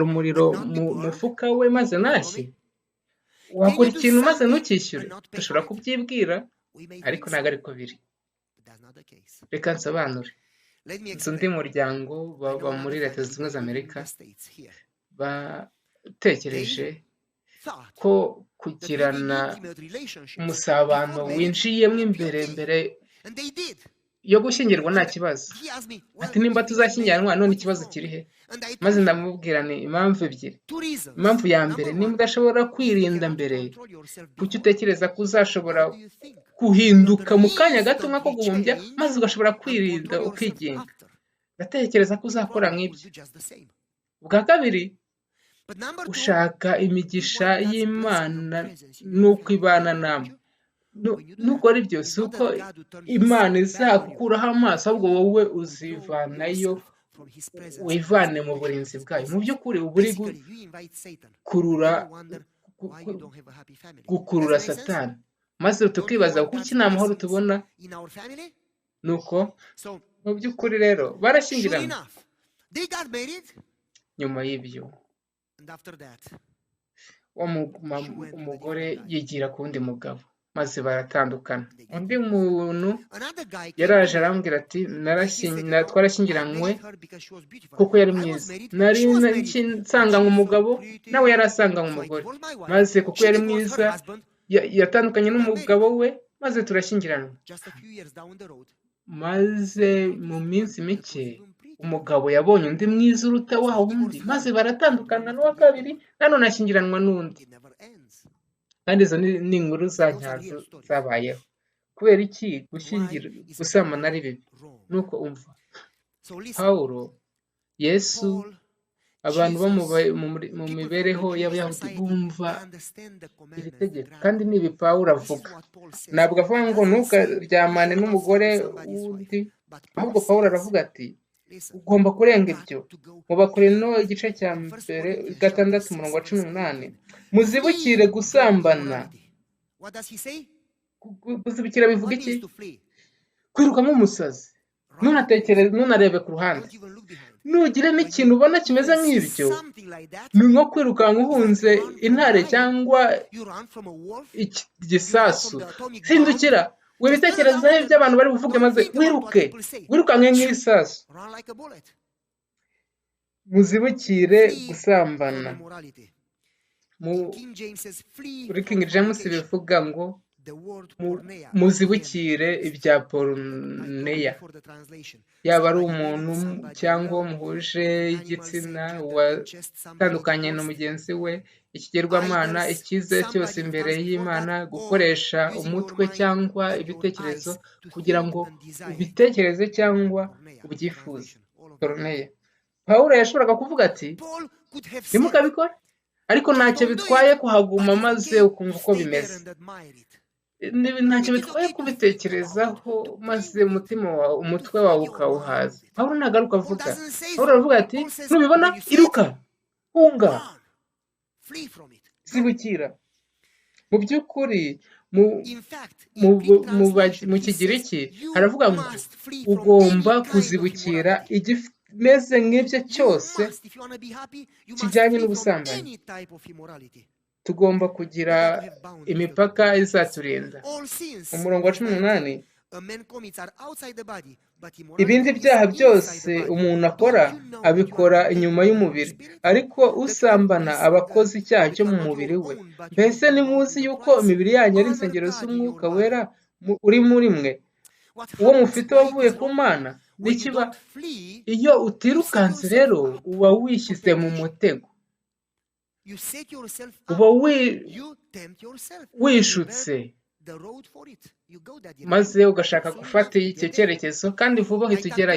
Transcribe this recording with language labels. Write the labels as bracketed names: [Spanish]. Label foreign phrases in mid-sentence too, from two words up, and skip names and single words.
[English] bosom [Kinyarwanda] umuriro [English] and not be [Kinyarwanda] mu [English] burned? [Kinyarwanda] mufuka we maze [English] You follow [Kinyarwanda] ntashye? [English] me? Can [Kinyarwanda] Wakora [English] you do [Kinyarwanda] ikintu maze [English] something [Kinyarwanda] ntukishyure? [English] and not pay [Kinyarwanda] Dushobora [English] for it? [Kinyarwanda] kubyibwira, [English] We may [Kinyarwanda] ariko [English] think [Kinyarwanda] ntabwo [English] so, [Kinyarwanda] ariko biri. [English] but that's not the case. [Kinyarwanda] Reka nsobanure. [English] Let me [Kinyarwanda] Nzi undi [English] explain. [Kinyarwanda] muryango [English] I [Kinyarwanda] baba [English] know [Kinyarwanda] muri [English] another [Kinyarwanda] Leta Zunze [English] family, [Kinyarwanda] Ubumwe za [English] they live in [Kinyarwanda] Amerika [English] the States here. [Kinyarwanda] batekereje [English] They thought [Kinyarwanda] ko [English] that [Kinyarwanda] kugirana [English] having intimate relationships [Kinyarwanda] umusabano [English] before marriage [Kinyarwanda] winjiyemo [English] would be [Kinyarwanda] imbere [English] okay. [Kinyarwanda] mbere [English] And they did. [Kinyarwanda] yo gushyingirwa nta [English] And [Kinyarwanda] kibazo. [English] he asked me, well, [Kinyarwanda] Ati nimba [English] if we get married, [Kinyarwanda] tuzashyingiranwa none [English] what is [Kinyarwanda] ikibazo [English] wrong? [Kinyarwanda] kiri he? [English] And I [Kinyarwanda] Maze [English] told him [Kinyarwanda] ndamubwira ni impamvu ebyiri. [English] 2 reasons. [Kinyarwanda] Impamvu ya [English] Number [Kinyarwanda] mbere, niba [English] one, [Kinyarwanda] udashobora [English] if you [Kinyarwanda] kwirinda [English] cannot [Kinyarwanda] mbere, [English] control yourself [Kinyarwanda] kuki [English] before, [Kinyarwanda] utekereza ko uzashobora [English] how do you think [Kinyarwanda] guhinduka [English] that [Kinyarwanda] mu kanya gato nk'ako [English] instantly [Kinyarwanda] guhumbya, [English] change [Kinyarwanda] maze ugashobora [English] and [Kinyarwanda] kwirinda [English] control yourself [Kinyarwanda] ukigenga? [English] after? [Kinyarwanda] Ndatekereza ko [English] You [Kinyarwanda] uzakora [English] probably will [Kinyarwanda] nk'ibyo. [English] do just the same. [Kinyarwanda] Ubwa kabiri, [English] But number two, [Kinyarwanda] ushaka [English] you [Kinyarwanda] imigisha [English] want God's blessing [Kinyarwanda] y'Imana [English] and presence in your [Kinyarwanda] n'uko [English] family, [Kinyarwanda] ibana [English] don't [Kinyarwanda] namwe. [English] you? When you do [Kinyarwanda] Nukora [English] that, [Kinyarwanda] ibyo [English] it's [Kinyarwanda] si [English] not [Kinyarwanda] uko [English] that God will turn his [Kinyarwanda] Imana [English] back on you. [Kinyarwanda] izakukuraho amaso, ahubwo wowe [English] Withdraw [Kinyarwanda] uzivanayo, [English] yourself from his presence and his [Kinyarwanda] wivane mu [English] protection, [Kinyarwanda] burinzi [English] his [Kinyarwanda] bwayo. Mu [English] blessings. [Kinyarwanda] by'ukuri uba uri [English] Basically, you invite Satan. [Kinyarwanda] gukurura [English] Then you wonder why you don't have a happy family. Does [Kinyarwanda] gukurura [English] it make sense? [Kinyarwanda] Satani, maze [English] Don't you [Kinyarwanda] tukibaza [English] want [Kinyarwanda] kuki [English] God's [Kinyarwanda] nta mahoro [English] blessings [Kinyarwanda] tubona. [English] in our family? [Kinyarwanda] Nuko [English] So, [Kinyarwanda] mu by'ukuri rero [English] sure [Kinyarwanda] barashyingiranywe. [English] enough, they got married, [Kinyarwanda] Nyuma y'ibyo [English] and after that, [Kinyarwanda] umugore yigira ku wundi mugabo, maze baratandukana. Undi muntu [English] Another guy came [Kinyarwanda] yaraje [English] to me. [Kinyarwanda] arambwira ati [English] Like he said, [Kinyarwanda] twarashyingiranywe [English] I married her because she was beautiful. [Kinyarwanda] kuko yari [English] I was [Kinyarwanda] mwiza, [English] married, [Kinyarwanda] nari [English] she was married, but [Kinyarwanda] nsanganywe [English] she was [Kinyarwanda] umugabo [English] so pretty. [Kinyarwanda] nawe yari asanganywe [English] So I [Kinyarwanda] umugore, [English] divorced my wife. [Kinyarwanda] maze kuko [English] She [Kinyarwanda] yari [English] divorced [Kinyarwanda] mwiza [English] her husband. [Kinyarwanda] yatandukanye [English] We got married. [Kinyarwanda] n'umugabo we maze turashyingiranwa. [English] Just a few years down the road, [Kinyarwanda] Maze mu minsi mike umugabo yabonye undi mwiza uruta wa wundi, maze baratandukana n'uwa kabiri, nanone ashyingiranwa n'undi. [English] it never ends. [Kinyarwanda] Kandi izo ni inkuru za nyazo zabayeho. Kubera iki gusambana ari bibi? [English] Wrong. [Kinyarwanda] Nuko umva, [English] So listen, [Kinyarwanda] Pawulo, Yesu, [English] Paul, [Kinyarwanda] abantu bo mu [English] Jesus, [Kinyarwanda] mu [English] people [Kinyarwanda] mibereho [English] from the [Kinyarwanda] y'Abayahudi [English] society, [Kinyarwanda] bumva [English] they understand the [Kinyarwanda] iri [English] commandments, the [Kinyarwanda] tegeko, [English] ground. [Kinyarwanda] kandi n'ibi Pawulo [English] This is [Kinyarwanda] avuga. [English] what Paul says. [Kinyarwanda] Ntabwo avuga ngo [English] Doesn't say [Kinyarwanda] ntukaryamane [English] you shall not [Kinyarwanda] n'umugore [English] sleep with somebody's [Kinyarwanda] wundi, [English] wife. But [Kinyarwanda] ahubwo [English] Paul [Kinyarwanda] Pawulo [English] says, [Kinyarwanda] aravuga ati [English] listen, [Kinyarwanda] ugomba kurenga [English] got [Kinyarwanda] ibyo. [English] to go [Kinyarwanda] Mu Bakorino igice cya [English] in 1 [Kinyarwanda] mbere [English] Corinthians [Kinyarwanda] gatandatu [English] chapter [Kinyarwanda] umurongo wa [English] 6, [Kinyarwanda] cumi [English] verse [Kinyarwanda] n'umunani, [English] 18. [Kinyarwanda] muzibukire [English] Flee [Kinyarwanda] gusambana. [English] immorality. What does he say? [Kinyarwanda] Kuzibukira bivuga [English] What [Kinyarwanda] iki? [English] means to flee? [Kinyarwanda] Kwiruka nk'umusazi, ntunarebe ku ruhande. [English] Don't even look behind. [Kinyarwanda] Nugira n'ikintu ubona kimeze [English] When you see [Kinyarwanda] nk'ibyo, [English] something like that, [Kinyarwanda] ni nko kwirukanka uhunze intare cyangwa [English] you run from a wolf, [Kinyarwanda] igisasu. [English] you run from the atomic bomb. [Kinyarwanda] Hindukira, wibitekerezaho ibyo abantu bari buvuge, maze wirukanke nk'isasu. [English] Run like a bullet. [Kinyarwanda] Muzibukire [English] Flee [Kinyarwanda] gusambana. [English] from immorality. [Kinyarwanda] Mu [English] King James says, flee [Kinyarwanda] muri [English] from King James fornication. [Kinyarwanda] bivuga ngo [English] The word porneia. [Kinyarwanda] muzibukire ibya [English] I told [Kinyarwanda] poroneya, [English] you before the translation. [Kinyarwanda] yaba ari [English] Somebody [Kinyarwanda] umuntu [English] married somebody [Kinyarwanda] cyangwa uwo [English] else, [Kinyarwanda] muhuje [English] animals, [Kinyarwanda] igitsina, [English] gender, incest, somebody [Kinyarwanda] watandukanye na [English] divorced, [Kinyarwanda] mugenzi we, ikigirwamana, [English] idols, [Kinyarwanda] icyizere cyose [English] somebody [Kinyarwanda] imbere [English] false before [Kinyarwanda] y'Imana, [English] that, or [Kinyarwanda] gukoresha [English] using [Kinyarwanda] umutwe [English] your mind [Kinyarwanda] cyangwa [English] and your [Kinyarwanda] ibitekerezo [English] eyes to [Kinyarwanda] kugira [English] think [Kinyarwanda] ngo [English] and desire. [Kinyarwanda] ubitekereze cyangwa [English] Porneia, [Kinyarwanda] ubyifuze. [English] translation, all of them. [Kinyarwanda] Poroneya. Pawulo yashoboraga kuvuga ati [English] Paul could have said, [Kinyarwanda] ntimukabikore, ariko ntacyo [English] don't do [Kinyarwanda] bitwaye [English] it, [Kinyarwanda] kuhaguma [English] but it's [Kinyarwanda] maze [English] okay [Kinyarwanda] ukumva [English] to [Kinyarwanda] uko [English] stay there [Kinyarwanda] bimeze. [English] and admire it. [Kinyarwanda] Ntacyo [English] It is [Kinyarwanda] bitwaye [English] okay to [Kinyarwanda] kubitekerezaho [English] think [Kinyarwanda] maze [English] about it, [Kinyarwanda] umutima wawe, [English] to [Kinyarwanda] umutwe [English] fill [Kinyarwanda] wawe [English] your mind [Kinyarwanda] ukawuhaza. [English] with it. [Kinyarwanda] Pawulo ntagaruka [English] Paul [Kinyarwanda] avuga. [English] doesn't say [Kinyarwanda] Pawulo [English] so. [Kinyarwanda] aravuga ati [English] Paul says, [Kinyarwanda] nubibona [English] when you see it, [Kinyarwanda] iruka, hunga, [English] run, flee from it. Go. [Kinyarwanda] zibukira. Mu by'ukuri mu [English] In fact, [Kinyarwanda] mu [English] in Greek [Kinyarwanda] mu [English] translation, [Kinyarwanda] mu [English] he says, [Kinyarwanda] Kigiriki [English] you [Kinyarwanda] haravuga ngo [English] must flee from [Kinyarwanda] ugomba [English] any kind of [Kinyarwanda] kuzibukira [English] immorality. [Kinyarwanda] igimeze nk'ibyo [English] You [Kinyarwanda] cyose [English] must, if you want to be happy, you must [Kinyarwanda] kijyanye [English] flee from [Kinyarwanda] n'ubusambanyi. [English] any type of immorality. [Kinyarwanda] Tugomba [English] We [Kinyarwanda] kugira [English] got to have boundaries. [Kinyarwanda] imipaka izaturinda. [English] All sins, [Kinyarwanda] Umurongo wa [English] verse 18, 19, a man commits are outside the body, but [Kinyarwanda] ibindi [English] immorality [Kinyarwanda] byaha [English] is [Kinyarwanda] byose [English] inside the body. [Kinyarwanda] umuntu akora [English] Don't you know that you are [Kinyarwanda] abikora [English] the [Kinyarwanda] inyuma [English] temple of the [Kinyarwanda] y'umubiri, [English] Spirit? [Kinyarwanda] ariko usambana aba akoze icyaha cyo mu mubiri we. Mbese ntimuzi yuko imibiri yanyu ari insengero z'umwuka wera uri muri mwe, uwo mufite wavuye ku Mana? N'ikiba iyo utirukanse rero uba wishyize mu mutego, uba wishutse, maze ugashaka gufata icyo cyerekezo kandi vuba uhita ugerayo.